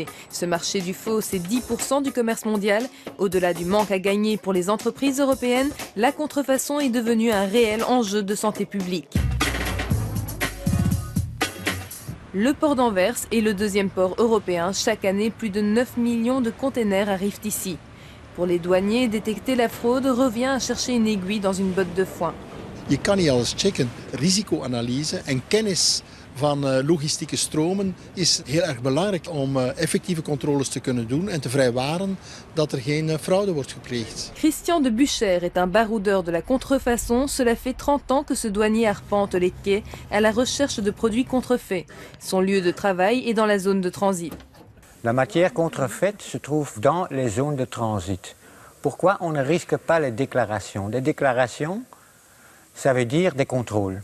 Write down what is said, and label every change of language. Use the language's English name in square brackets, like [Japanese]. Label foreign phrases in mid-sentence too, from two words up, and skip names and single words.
[French] Ce marché du faux, c'est 10% du commerce mondial. Au-delà du manque à gagner pour les entreprises européennes, la contrefaçon est devenue un réel enjeu de santé publique. Le port d'Anvers est le deuxième port européen. Chaque année, plus de 9 millions de containers arrivent ici. Pour les douaniers, détecter la fraude revient à chercher une aiguille dans une botte de foin. [Dutch] Je kan niet alles checken. Risicoanalyse en kennis van logistieke stromen is heel erg belangrijk om effectieve controles te kunnen doen en te vrijwaren dat er geen fraude wordt gepleegd. [French] Christian de Bucher est un baroudeur de la contrefaçon. Cela fait 30 ans que ce douanier arpente les quais à la recherche de produits contrefaits. Son lieu de travail est dans la zone de transit. La matière contrefaite se trouve dans les zones de transit. Pourquoi on ne risque pas les déclarations? Des déclarations, ça veut dire des contrôles.